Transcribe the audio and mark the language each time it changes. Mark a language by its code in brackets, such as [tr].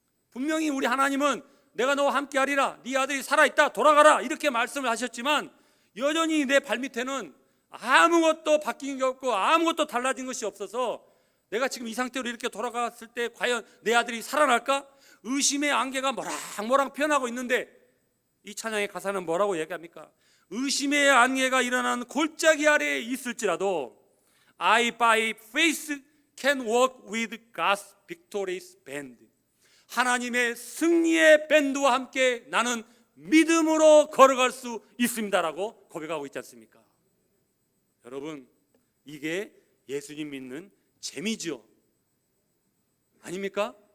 [ko] 분명히 우리 하나님은 내가 너와 함께 하리라, 네 아들이 살아있다, 돌아가라, 이렇게 말씀을 하셨지만 여전히 내 발밑에는 아무것도 바뀐 게 없고 아무것도 달라진 것이 없어서 내가 지금 이 상태로 이렇게 돌아갔을 때 과연 내 아들이 살아날까? 의심의 안개가 모락모락 피어나고 있는데 이 찬양의 가사는 뭐라고 얘기합니까? 의심의 안개가 일어나는 골짜기 아래에 있을지라도 [en] I by faith can walk with God's victorious band. [ko] 하나님의 승리의 밴드와 함께 나는 믿음으로 걸어갈 수 있습니다라고 고백하고 있지 않습니까? 여러분, 이게 예수님 믿는 재미죠. 아닙니까?